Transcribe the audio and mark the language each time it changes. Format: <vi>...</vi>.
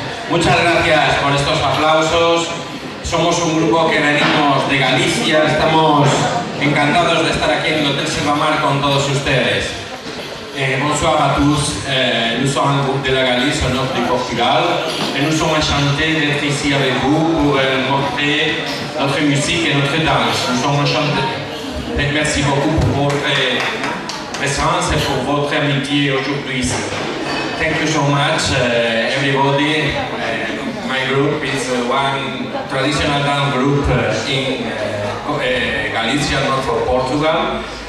<es>Muchas gracias por estos aplausos. Somos un grupo que venimos de Galicia, estamos encantados de estar aquí en el Hotel Silvamar con todos ustedes.</es> <fr>Bonsoir à tous, nous sommes un groupe de la Galice au nord du Portugal et nous sommes enchantés d'être ici avec vous pour montrer notre musique et notre danse. Nous sommes enchantés. Merci beaucoup pour votre présence et pour votre amitié aujourd'hui ici.</fr> <en>Thank you so much, everybody. My group is one traditional dance group in Galicia, north of Portugal.</en>